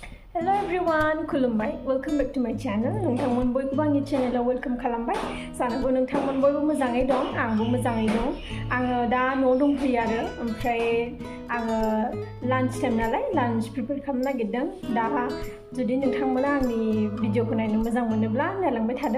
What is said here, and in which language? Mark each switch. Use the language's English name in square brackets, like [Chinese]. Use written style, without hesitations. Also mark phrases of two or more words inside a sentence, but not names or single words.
[English] Hello everyone, खुलुमबाय welcome back to my channel. [Bodo] नोंथांमोन बयबो आंनि चेनेलाव वेलकाम खालामबाय। जानांगौ नोंथांमोन बयबो मोजाङै दं, आंबो मोजाङै दं। आङो दा न'आव दंफैयो आरो ओमफ्राय आङो [English] lunch time [Bodo] नालाय [English] lunch prepare [Bodo] खालामनो नागिरदों। दा जुदि नोंथांमोना आंनि भिडिअखौ नायनो मोजां मोनोब्ला नायलांबाय थादों।